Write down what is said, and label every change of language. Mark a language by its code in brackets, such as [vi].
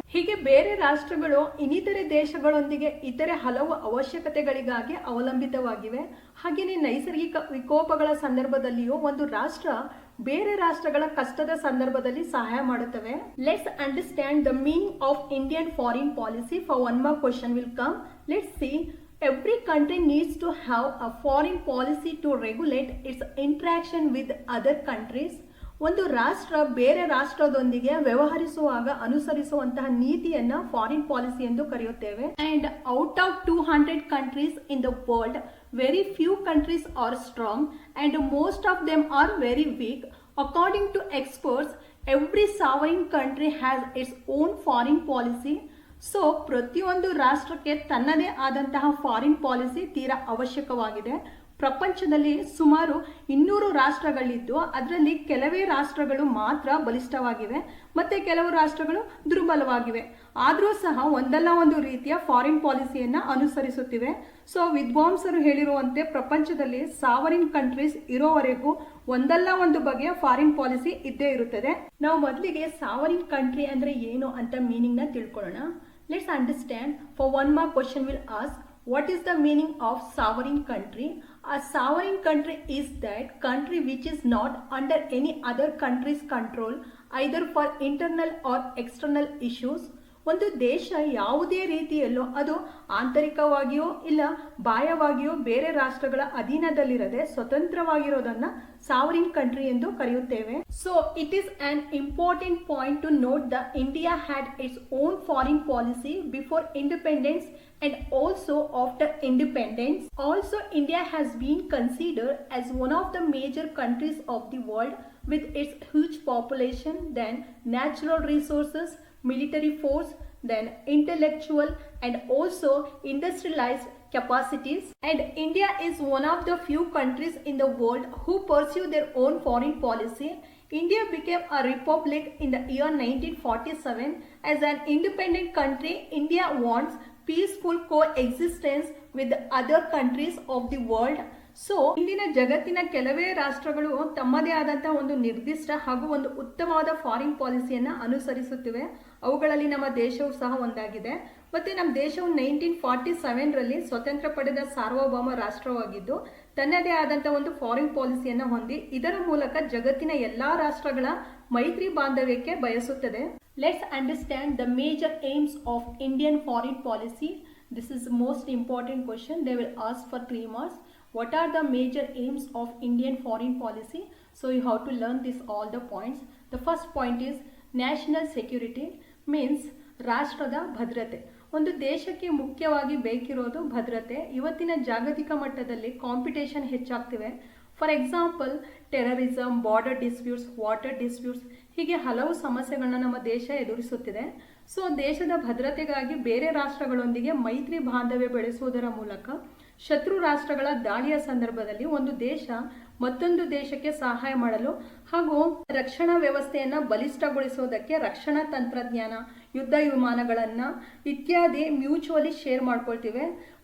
[kn] ಹೀಗೆ ಬೇರೆ ರಾಷ್ಟ್ರಗಳು ಇನ್ನಿತರೆ ದೇಶಗಳೊಂದಿಗೆ ಇತರೆ ಹಲವು ಅವಶ್ಯಕತೆಗಳಿಗಾಗಿ ಅವಲಂಬಿತವಾಗಿವೆ. ಹಾಗೆಯೇ ನೈಸರ್ಗಿಕ ವಿಕೋಪಗಳ ಸಂದರ್ಭದಲ್ಲಿಯೂ ಒಂದು ರಾಷ್ಟ್ರ ಬೇರೆ ರಾಷ್ಟ್ರಗಳ ಕಷ್ಟದ ಸಂದರ್ಭದಲ್ಲಿ ಸಹಾಯ ಮಾಡುತ್ತವೆ. [en] Let's understand the meaning of Indian foreign policy. For one more question will come. Let's see. Every country needs to have a foreign policy to regulate its interaction with other countries. [kn] ಒಂದು ರಾಷ್ಟ್ರ ಬೇರೆ ರಾಷ್ಟ್ರದೊಂದಿಗೆ ವ್ಯವಹರಿಸುವಾಗ ಅನುಸರಿಸುವಂತಹ ನೀತಿಯನ್ನ foreign policy ಎಂದು ಕರೆಯುತ್ತೇವೆ. [en] And out of 200 countries in the world, very few countries are strong and most of them are very weak. According to experts, every sovereign country has its own foreign policy. [kn] So ಪ್ರತಿಯೊಂದು ರಾಷ್ಟ್ರಕ್ಕೆ ತನ್ನದೇ ಆದಂತಹ foreign policy ತೀರಾ ಅವಶ್ಯಕವಾಗಿದೆ. ಪ್ರಪಂಚದಲ್ಲಿ ಸುಮಾರು 200 ರಾಷ್ಟ್ರಗಳಿದ್ದು ಅದರಲ್ಲಿ ಕೆಲವೇ ರಾಷ್ಟ್ರಗಳು ಮಾತ್ರ ಬಲಿಷ್ಠವಾಗಿವೆ ಮತ್ತೆ ಕೆಲವು ರಾಷ್ಟ್ರಗಳು ದುರ್ಬಲವಾಗಿವೆ. ಆದರೂ ಸಹ ಒಂದಲ್ಲ ಒಂದು ರೀತಿಯ ಫಾರಿನ್ ಪಾಲಿಸಿಯನ್ನ ಅನುಸರಿಸುತ್ತಿವೆ. ಸೊ ವಿದ್ವಾಂಸರು ಹೇಳಿರುವಂತೆ ಪ್ರಪಂಚದಲ್ಲಿ ಸಾವರಿನ್ ಕಂಟ್ರೀಸ್ ಇರೋವರೆಗೂ ಒಂದಲ್ಲ ಒಂದು ಬಗೆಯ ಫಾರಿನ್ ಪಾಲಿಸಿ ಇದ್ದೇ ಇರುತ್ತದೆ. ನಾವು ಮೊದಲಿಗೆ ಸಾವರಿನ್ ಕಂಟ್ರಿ ಅಂದ್ರೆ ಏನು ಅಂತ ಮೀನಿಂಗ್ ನ ತಿಳ್ಕೊಳ್ಳೋಣ. [en] Let's understand. For one more question will ask, what is the meaning of sovereign country? A sovereign country is that country which is not under any other country's control, either for internal or external issues. [kn] ಒಂದು ದೇಶ ಯಾವುದೇ ರೀತಿಯಲ್ಲೂ ಅದು ಆಂತರಿಕವಾಗಿಯೋ ಇಲ್ಲ ಬಾಹ್ಯವಾಗಿಯೋ ಬೇರೆ ರಾಷ್ಟ್ರಗಳ ಅಧೀನದಲ್ಲಿರದೆ ಸ್ವತಂತ್ರವಾಗಿರೋದನ್ನ sovereign country ಎಂದು ಕರೆಯುತ್ತೇವೆ. [en] So it is an important point to note the India had its own foreign policy before independence and also after independence. Also, India has been considered as one of the major countries of the world with its huge population, then natural resources, military force, then intellectual and also industrialized capacities. And India is one of the few countries in the world who pursue their own foreign policy. India became a republic in the year 1947. As an independent country, India wants peaceful coexistence with the other countries of the world. [kn] So ಇಂದಿನ ಜಗತ್ತಿನ ಕೆಲವೇ ರಾಷ್ಟ್ರಗಳು ತಮ್ಮದೇ ಆದಂತಹ ಒಂದು ನಿರ್ದಿಷ್ಟ ಹಾಗೂ ಒಂದು ಉತ್ತಮವಾದ ಫಾರಿನ್ ಪಾಲಿಸಿಯನ್ನ ಅನುಸರಿಸುತ್ತಿವೆ. ಅವುಗಳಲ್ಲಿ ನಮ್ಮ ದೇಶವು ಸಹ ಒಂದಾಗಿದೆ. ಮತ್ತೆ ನಮ್ಮ ದೇಶವು 1947ರಲ್ಲಿ ಸ್ವತಂತ್ರ ಪಡೆದ ಸಾರ್ವಭೌಮ ರಾಷ್ಟ್ರವಾಗಿದ್ದು ತನ್ನದೇ ಆದಂತಹ ಒಂದು ಫಾರಿನ್ ಪಾಲಿಸಿಯನ್ನ ಹೊಂದಿ ಇದರ ಮೂಲಕ ಜಗತ್ತಿನ ಎಲ್ಲಾ ರಾಷ್ಟ್ರಗಳ ಮೈತ್ರಿ ಬಾಂಧವ್ಯಕ್ಕೆ ಬಯಸುತ್ತದೆ. [en] Let's understand the major aims of Indian foreign policy. This is the most important question. They will ask for 3 marks. What are the major aims of Indian foreign policy? So you have to learn this all the points. The first point is national security, means [kn] ರಾಷ್ಟ್ರದ ಭದ್ರತೆ. ಒಂದು ದೇಶಕ್ಕೆ ಮುಖ್ಯವಾಗಿ ಬೇಕಿರೋದು ಭದ್ರತೆ. ಇವತ್ತಿನ ಜಾಗತಿಕ ಮಟ್ಟದಲ್ಲಿ competition ಹೆಚ್ಚಾಗ್ತಿವೆ. [en] for example terrorism, border disputes, water disputes, [kn] ಹೀಗೆ ಹಲವು ಸಮಸ್ಯೆಗಳನ್ನ ನಮ್ಮ ದೇಶ ಎದುರಿಸುತ್ತಿದೆ. ಸೊ ದೇಶದ ಭದ್ರತೆಗಾಗಿ ಬೇರೆ ರಾಷ್ಟ್ರಗಳೊಂದಿಗೆ ಮೈತ್ರಿ ಬಾಂಧವ್ಯ ಬೆಳೆಸುವುದರ ಮೂಲಕ ಶತ್ರು ರಾಷ್ಟ್ರಗಳ ದಾಳಿಯ ಸಂದರ್ಭದಲ್ಲಿ ಒಂದು ದೇಶ ಮತ್ತೊಂದು ದೇಶಕ್ಕೆ ಸಹಾಯ ಮಾಡಲು ಹಾಗೂ ರಕ್ಷಣಾ ವ್ಯವಸ್ಥೆಯನ್ನ ಬಲಿಷ್ಠಗೊಳಿಸುವುದಕ್ಕೆ ರಕ್ಷಣಾ ತಂತ್ರಜ್ಞಾನ, ಯುದ್ಧ ವಿಮಾನಗಳನ್ನ ಇತ್ಯಾದಿ ಮ್ಯೂಚುವಲಿ ಶೇರ್ ಮಾಡ್ಕೊಳ್ತಿವೆ.